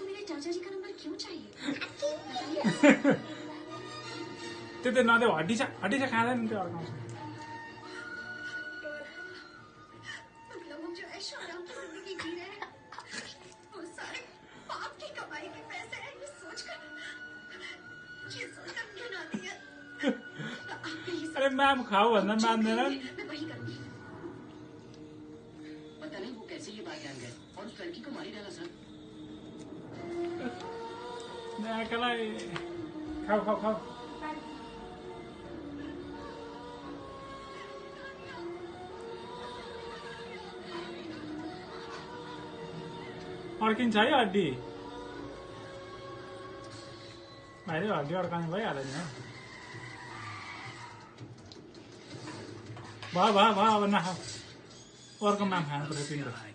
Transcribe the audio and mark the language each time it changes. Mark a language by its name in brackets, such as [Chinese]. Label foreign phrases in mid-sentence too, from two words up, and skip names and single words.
[Hindi] चाचा जी का नंबर क्यों चाहिए? [Nepali] त्यो नदेऊ हड्डी छ खाँदैन त्यो अड्काउँछ [Hindi] मतलब हम जो ऐशो आराम की जिंदगी जी रहे हैं वो सारे पाप की कमाई के पैसे हैं ये सोचकर घिन आती है। [Nepali] अरे मैम खाऊ भन्दा मान्दैनन् [Hindi] मैं वही करूंगी। पता नहीं वो कैसे ये बात जान गए और उस लड़की को मारी डाला सर। [Nepali] नाकालाई खाऊ खाऊ खाऊ अड्किन्छ है हड्डी भाइले हड्डी अड्काउने भइहाल्यो नि भयो अब नखाऊ अर्को माम खानु पर्यो तिम्रो